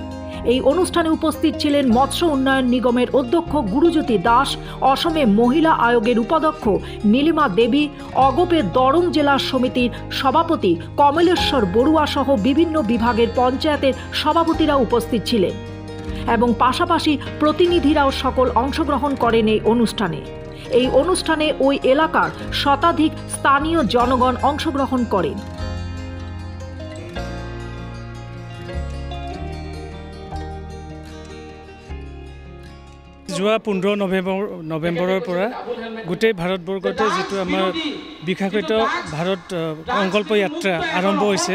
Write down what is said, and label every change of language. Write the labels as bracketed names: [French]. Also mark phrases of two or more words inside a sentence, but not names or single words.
[Bangla] এই অনুষ্ঠানে উপস্থিত ছিলেন মৎস্য উন্নয়ন নিগমের অধ্যক্ষ গুরুজ্যোতি দাস, অসমে মহিলা আয়োগের উপাধ্যক্ষ নীলিমা দেবী, অগপের দরং জেলা সমিতির সভাপতি কমলেশ্বর বড়ুয়া সহ বিভিন্ন বিভাগের পঞ্চায়েতের সভাপতিরা উপস্থিত ছিলেন এবং পাশাপাশি প্রতিনিধিরাও সকল অংশগ্রহণ করেন এই অনুষ্ঠানে। এই অনুষ্ঠানে ওই এলাকার শতাধিক স্থানীয় জনগণ অংশগ্রহণ করেন। [Assamese] যোৱা 15 নৱেম্বৰৰ পৰা গোটেই ভাৰতবৰ্ষতে যিটো আমাৰ বিকাশিত ভাৰত সংকল্প যাত্ৰা আৰম্ভ হৈছে।